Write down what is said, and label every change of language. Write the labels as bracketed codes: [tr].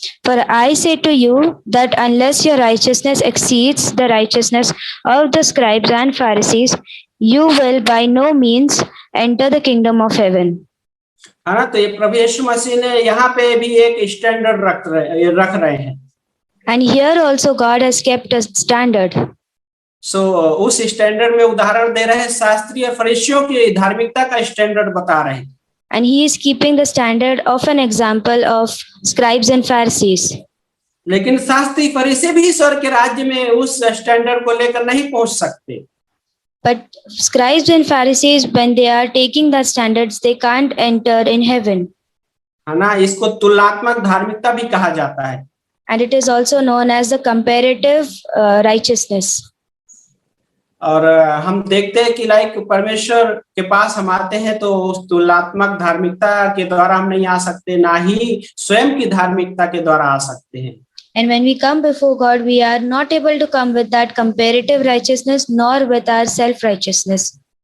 [en] For I say to you that unless your righteousness exceeds the righteousness of the scribes and Pharisees, you will by no means enter the kingdom of heaven. [hi] है ना, तो ये प्रभु यीशु मसीह ने यहाँ पे भी एक स्टैंडर्ड रख रहे हैं। [en] And here also God has kept a standard. [hi] उस स्टैंडर्ड में उदाहरण दे रहे हैं, शास्त्री और फरीसियों की धार्मिकता का स्टैंडर्ड बता रहे हैं। [en] And he is keeping the standard of an example of scribes and Pharisees. [hi] लेकिन शास्त्री फरीसी भी ईश्वर के राज्य में उस स्टैंडर्ड को लेकर नहीं पहुंच सकते। [en] But scribes and Pharisees, when they are taking the standards, they can't enter in heaven. [hi] है ना, इसको तुलनात्मक धार्मिकता भी कहा जाता है। [en] And it is also known as the comparative righteousness. [hi] और हम देखते हैं कि परमेश्वर के पास हम आते हैं तो उस तुलनात्मक धार्मिकता के द्वारा हम नहीं आ सकते, ना ही स्वयं की धार्मिकता के द्वारा आ सकते हैं। [en] And when we come before God, we are not able to come with that comparative righteousness nor with our self-righteousness.